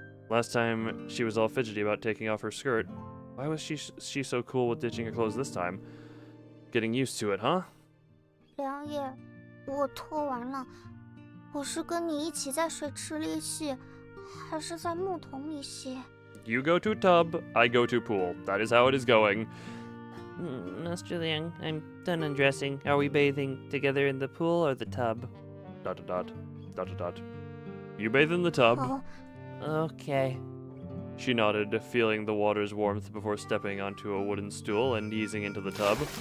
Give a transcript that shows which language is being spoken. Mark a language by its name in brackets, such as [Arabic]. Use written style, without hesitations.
[English] Last time, she was all fidgety about taking off her skirt. Why was she so cool with ditching her clothes this time? getting used to it, huh? [Chinese] 良夜，我脱完了，我是跟你一起在水池里洗，还是在木桶里洗？ [English] You go to tub, I go to pool. That is how it is going. Master Liang, I'm done undressing. Are we bathing together in the pool or the tub? ... You bathe in the tub. Oh. Okay. She nodded, feeling the water's warmth before stepping onto a wooden stool and easing into the tub.